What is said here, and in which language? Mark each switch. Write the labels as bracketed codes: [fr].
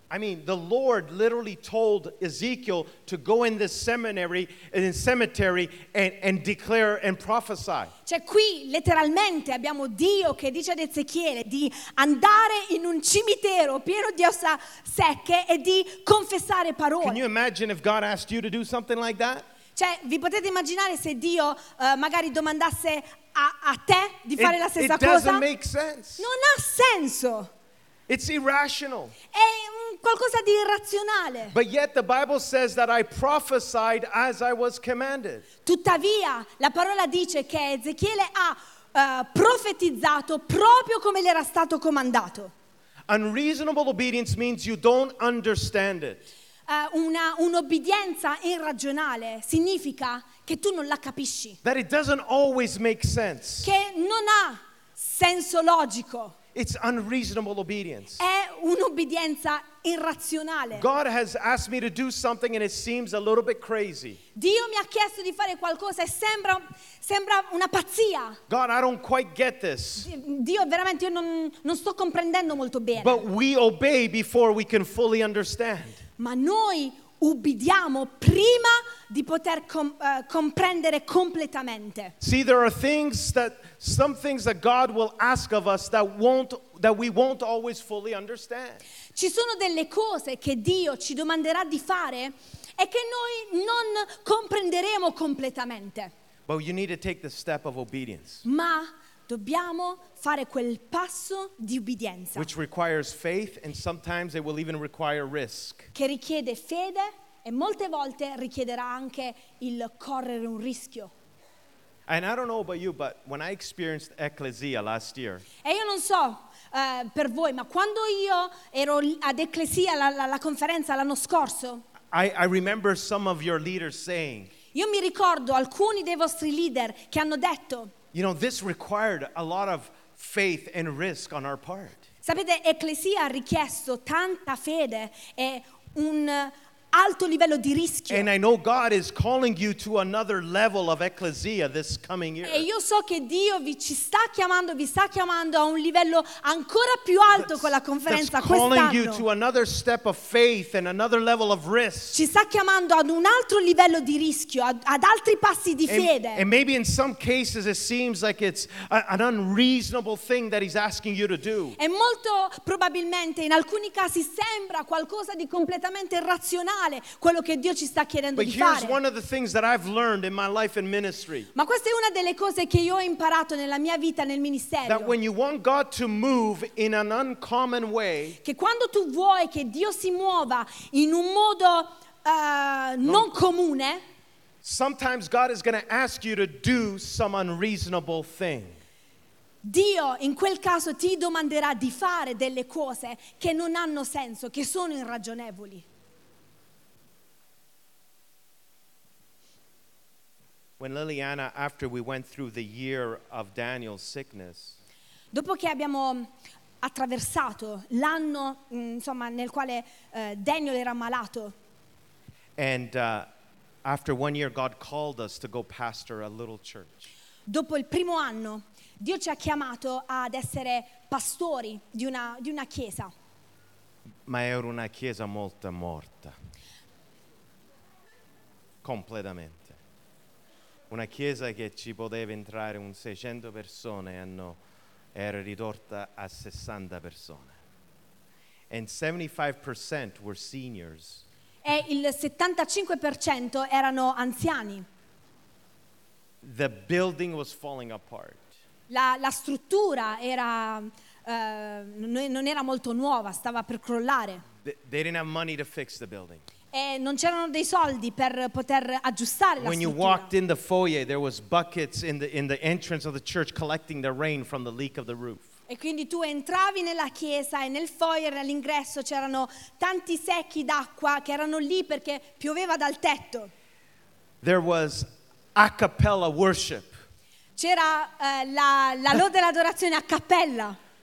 [en] I mean, the Lord literally told Ezekiel to go in this seminary, in this cemetery, and declare and prophesy. [it] Cioè qui letteralmente abbiamo Dio che dice ad Ezechiele di andare in un cimitero pieno di ossa secche e di confessare parole. [en] Can you imagine if God asked you to do something like that? [it] Cioè, vi potete immaginare se Dio magari domandasse a te di fare la stessa cosa? [en] It doesn't make sense. [it] Non ha senso. [en] It's irrational. [it] È qualcosa di irrazionale. [en] But yet the Bible says that I prophesied as I was commanded. [it] Tuttavia, la parola dice che Ezechiele ha profetizzato proprio come gli era stato comandato. [en] Unreasonable obedience means you don't understand it. [it] Un'obbedienza irragionale significa che tu non la capisci. [en] That it doesn't always make sense. [it] Che non ha senso logico. [en] It's unreasonable obedience. [it] È un'obbedienza irrazionale. [en] God has asked me to do something and it seems a little bit crazy. [it] Dio mi ha chiesto di fare qualcosa e sembra una pazzia. [en] God, I don't quite get this. [it] Dio, veramente io non sto comprendendo molto bene. [en] But we obey before we can fully understand. [it] Ma noi ubbidiamo prima di poter comprendere completamente. [en] See, there are some things that God will ask of us that we won't always fully understand. [it] Ci sono delle cose che Dio ci domanderà di fare e che noi non comprenderemo completamente. [en] But you need to take the step of obedience. [it] Ma dobbiamo fare quel passo di ubbidienza. [en] Which requires faith and sometimes it will even require risk. [it] Che richiede fede e molte volte richiederà anche il correre un rischio. [en] And I don't know about you, but when I experienced Ecclesia last year, [it] e io non so per voi, ma quando io ero ad Ecclesia la conferenza l'anno scorso, [en] I remember some of your leaders saying, [it] io mi ricordo alcuni dei vostri leader che hanno detto, [en] you know, this required a lot of faith and risk on our part. [it] Sapete, Ecclesia ha richiesto tanta fede e un alto livello di rischio. [en] And I know God is calling you to another level of ecclesia this coming year. [it] E io so che Dio vi sta chiamando a un livello ancora più alto con la conferenza quest'anno. [en] That's calling you to another step of faith and another level of risk. [it] Ci sta chiamando ad un altro livello di rischio, ad altri passi di fede. [en] And maybe in some cases it seems like it's an unreasonable thing that He's asking you to do. [it] E molto probabilmente in alcuni casi sembra qualcosa di completamente irrazionale quello che Dio ci sta chiedendo di fare. [en] But here's one of the things that I've learned in my life and ministry. [it] Ma questa è una delle cose che io ho imparato nella mia vita nel ministero. [en] That when you want God to move in an uncommon way, [it] che quando tu vuoi che Dio si muova in un modo non comune, [en] sometimes God is going to ask you to do some unreasonable thing. [it] Dio in quel caso ti domanderà di fare delle cose che non hanno senso, che sono irragionevoli. [en] When Liliana, after we went through the year of Daniel's sickness, [it] Dopo che abbiamo attraversato l'anno, insomma, nel quale Daniel era malato. [en] And after 1 year, God called us to go pastor a little church. [it] Dopo il primo anno, Dio ci ha chiamato ad essere pastori di una chiesa. Ma era una chiesa molto morta. Completamente. Una chiesa che ci poteva entrare un 600 persone e no, era ridotta a 60 persone. [en] And 75% were seniors. [it] E il 75% erano anziani. [en] The building was falling apart. [it] La struttura era non era molto nuova, stava per crollare. [en] They didn't have money to fix the building. [it] E non c'erano dei soldi per poter aggiustare [en] when When you walked in the foyer, there was buckets in the entrance of the church collecting the rain from the leak of the roof. [it] E quindi tu entravi nella chiesa e nel foyer all'ingresso c'erano tanti secchi d'acqua che erano lì perché pioveva dal tetto. [en] There was a cappella worship. [it] C'era la lode e l'adorazione a cappella.